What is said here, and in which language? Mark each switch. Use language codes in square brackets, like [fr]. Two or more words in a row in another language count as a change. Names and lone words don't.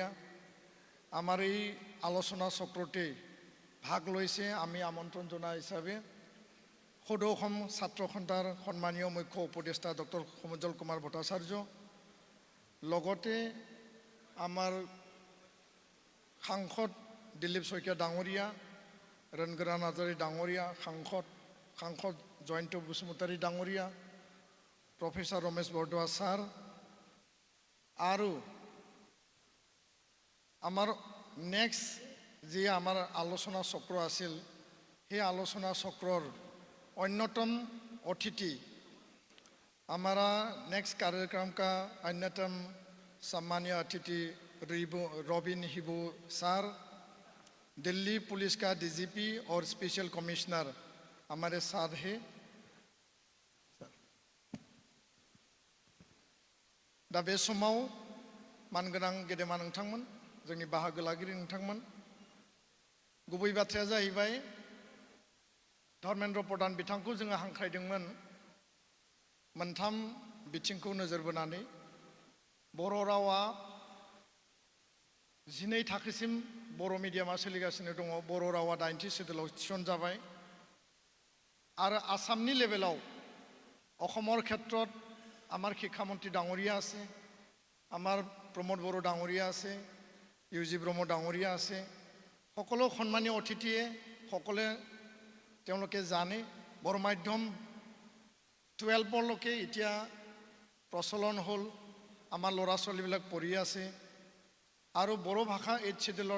[as] আমাৰ এই আলোচনা চক্ৰতে ভাগ লৈছে আমি আমন্ত্ৰণ জনা হিচাপে সদৌ অসম ছাত্ৰ সন্থাৰ সন্মানীয় মুখ্য উপদেষ্টা ডক্টৰ সমুজ্জ্বল কুমাৰ ভট্টাচাৰ্য লগতে আমাৰ সাংসদ দিলীপ শইকীয়া ডাঙৰীয়া ৰণগৰা নাৰ্জাৰী ডাঙৰীয়া সাংসদ জয়ন্ত বসুমতাৰী ডাঙৰীয়া প্ৰফেসৰ ৰমেশ বৰদোৱা ছাৰ আৰু আমাৰ নেক্সট যে আমাৰ আলোচনা চক্ৰ আছিল সেই আলোচনা চক্ৰৰ অন্যতম অতিথি [hi] हमारा नेक्स्ट कार्यक्रम का अन्यतम सम्मानीय अतिथि रॉबिन हिबू सर दिल्ली पुलिस का डीजीपी और [en] special commissioner [hi] हमारे साथ है [brx] दा बे समाव मानगोनां गेदेमा नोंथांमोन जोंनि बाहागो लागिरि नोंथांमोन गुबै बाथ्राया जाहैबाय धर्मेन्द्र प्रधान बिथांखौ जोङो हांख्रायदोंमोन मोनथाम बिथिंखौ नोजोर बोनानै बर' रावा 12 थाखोसिम बर' मिडियामा सोलिगासिनो दङ बर' रावा 80 सिडुलाव थिसनजाबाय आरो आसामनि लेभेलाव [as] অসমৰ ক্ষেত্ৰত আমাৰ শিক্ষামন্ত্ৰী ডাঙৰীয়া আছে আমাৰ প্ৰমোদ বড়ো ডাঙৰীয়া আছে ইউজি ব্ৰহ্ম ডাঙৰীয়া আছে সকলো সন্মানীয় অতিথিয়ে সকলে তেওঁলোকে জানে বড়ো মাধ্যম 12 লৈকে এতিয়া প্ৰচলন হ'ল আমাৰ ল'ৰা ছোৱালীবিলাক পঢ়ি আছে আৰু বড়ো ভাষা 8 শিডিউলত